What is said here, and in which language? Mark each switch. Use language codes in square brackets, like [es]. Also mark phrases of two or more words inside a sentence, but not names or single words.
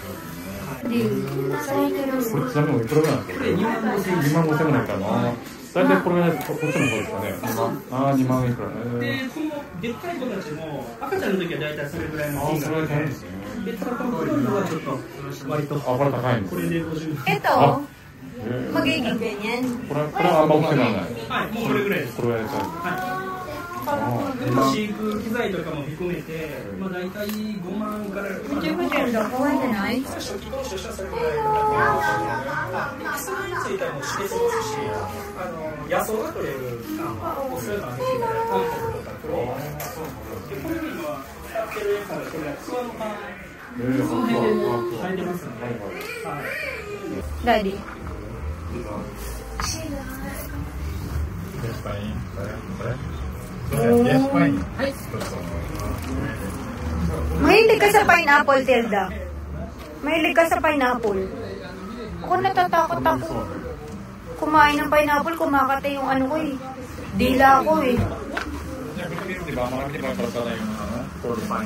[ja] これちなみにいくらぐらいなんですか？2万5千ぐらいかな。大体これぐらいこっちの方ですかね。ああ2万いくらね。でこのでっかい子たちも赤ちゃんの時は大体それぐらいの金それ額で。大変ですね。でただこの黒いのはちょっと割とあこれ高いんです。これで50。 [tl] Ito, magiging ganyan. [ja] これはあんま大きくならない。はい、もうこれぐらいです。これぐらいちゃう。はい。でも飼育機材とかも含めて、まあ大体5万から6万。 Kawai na nai? 初期投資としてはそれぐらいの額で、キスについてはもう指定してますし、野草が取れる期間はそういうのをあげていただいて、コンポストとかクローンでこれに今使ってるやつはこれはクワのパン、その辺で生えてますので、はい。 [en] Daddy. Yes, pain. Yes, pain. [tl] Mahilig ka sa pineapple, Tilda. Mahilig ka sa pineapple. Ako natatakot ako. Kumain ng pineapple, kumakate yung ano ko eh. Dila ko eh. Diba, marami diba pala yung porcupine?